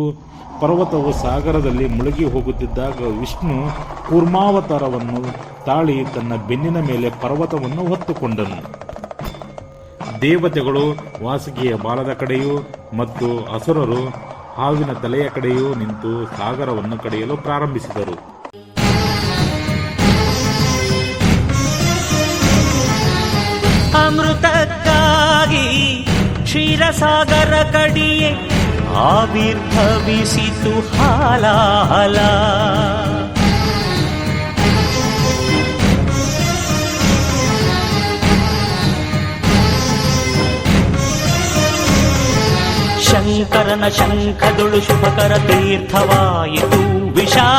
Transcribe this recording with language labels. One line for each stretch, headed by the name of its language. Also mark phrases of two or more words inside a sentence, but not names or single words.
Kannada: ಪರ್ವತವು ಸಾಗರದಲ್ಲಿ ಮುಳುಗಿ ಹೋಗುತ್ತಿದ್ದಾಗ ವಿಷ್ಣು ಕೂರ್ಮಾವತಾರವನ್ನು ತಾಳಿ ತನ್ನ ಬೆನ್ನಿನ ಮೇಲೆ ಪರ್ವತವನ್ನು ಹೊತ್ತುಕೊಂಡನು. ದೇವತೆಗಳು ವಾಸುಕಿಯ ಬಾಲದ ಕಡೆಯೂ ಮತ್ತು ಅಸುರರು ಹಾವಿನ ತಲೆಯ ಕಡೆಯೂ ನಿಂತು ಸಾಗರವನ್ನು ಕಡೆಯಲು ಪ್ರಾರಂಭಿಸಿದರು. ಅಮೃತಕ್ಕಾಗಿ ಕ್ಷೀರಸಾಗರ ಕಡಿಯೇ ಆವಿರ್ಭವಿಸಿತು ಹಾಲಾಹಲ. ಶಂಕರನ ಶಂಖದೊಳು ಶುಭಕರ ತೀರ್ಥವಾಯಿತು ವಿಷ.